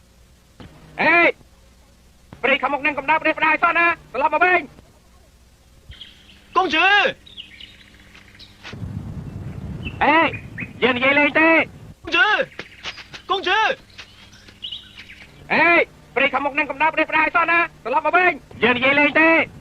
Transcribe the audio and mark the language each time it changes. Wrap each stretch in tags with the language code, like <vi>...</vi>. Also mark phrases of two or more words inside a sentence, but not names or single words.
<km>អេព្រៃខាងមុខនឹងកំដៅប្រទេសផ្ដាយសោះណាត្រឡប់មកវិញ</km> <zh>公主，哎，</zh> <km>យើងនិយាយលេងទេ</km> <zh>公主，公主，</zh> <km>អេព្រៃខាងមុខនឹងកំដៅព្រៃផ្ដាយសោះណាត្រឡប់មកវិញយើងនិយាយលេងទេ</km>